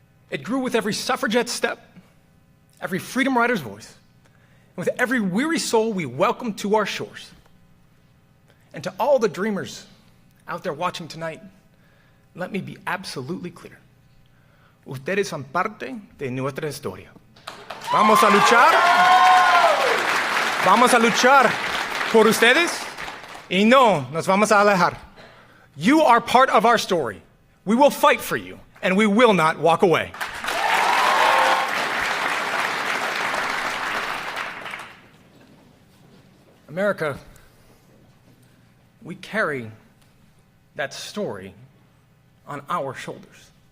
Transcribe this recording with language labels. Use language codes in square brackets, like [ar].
[en] It grew with every suffragette step, every freedom rider's voice, and with every weary soul we welcome to our shores. And to all the dreamers out there watching tonight, let me be absolutely clear. [es] Ustedes son parte de nuestra historia. Vamos a luchar por ustedes y no nos vamos a alejar. [en] You are part of our story. We will fight for you, and we will not walk away. America, we carry that story on our shoulders.